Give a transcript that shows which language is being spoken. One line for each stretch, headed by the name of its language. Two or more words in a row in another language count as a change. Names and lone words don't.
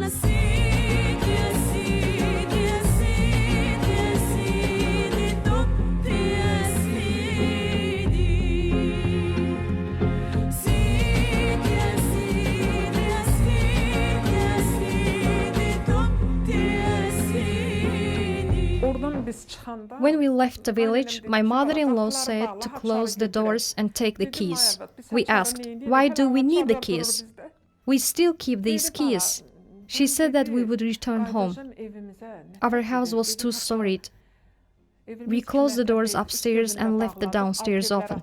Arabic: سيدي يا سيدي يا سيدي يا سيدي تبت يا سيدي. سيدي يا سيدي يا سيدي يا سيدي تبت يا سيدي.
Azerbaijani: Oradan biz çıxanda
English: When we left the village, my mother-in-law said to close the doors and take the keys. We asked, why do we need the keys? We still keep these keys. She said that we would return home. Our house was two-storied. We closed the doors upstairs and left the downstairs open.